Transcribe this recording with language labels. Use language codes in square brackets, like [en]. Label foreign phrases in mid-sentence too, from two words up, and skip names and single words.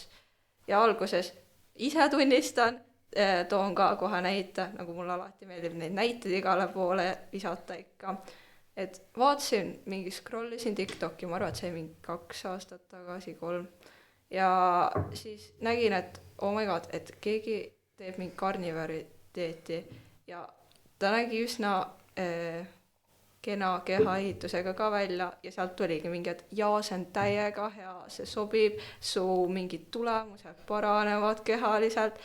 [et] Ja alguses ise tunnistan, toon ka kohe näite, nagu mul alati meeldib neid näiteid igale poole visata ikka. Et vaatasin, scrollisin TikToki, ma arvan, et see mingi 2 aastat tagasi, 3. Ja siis nägin, et [en] oh my god, [et] et keegi teeb mingi karnivori dieeti ja ta nägi üsna kena kehaehitusega ka välja ja sealt tuligi mingi, et jaa, see on täiega hea, see sobib, su mingid tulemused paranevad kehaliselt.